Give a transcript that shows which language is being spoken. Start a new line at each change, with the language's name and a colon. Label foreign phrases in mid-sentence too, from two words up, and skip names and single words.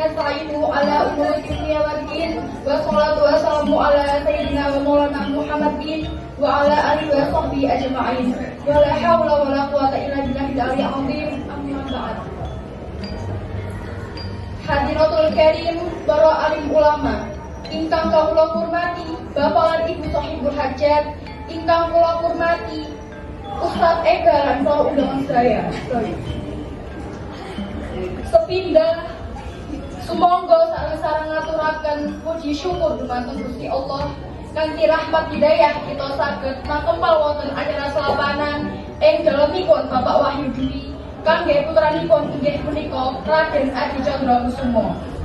Arabic: نستعين على أمور الدنيا والدين. والصلاة والسلام على سيدنا ومولانا محمد وعلى آله وصحبه أجمعين. ولا حول ولا قوة إلا بالله العلي العظيم. أما بعد. حضرة الكريم
Javanese: para alim ulama ingkang kula hormati Bapak lan Ibu
Arabic: صاحب الحاجة,
Javanese: ingkang kula hormati Ustaz Ega lan para
Indonesian: undangan saya.
Javanese: Sepindah sumangga sareng-sareng ngaturaken puji syukur dumateng Gusti Allah kanthi rahmat hidayah kita saged makempal wonten acara selapanan ing dalemipun Bapak Wahyu Dwi kangge putranipun inggih punika Raden Adi Chandra Kusumo.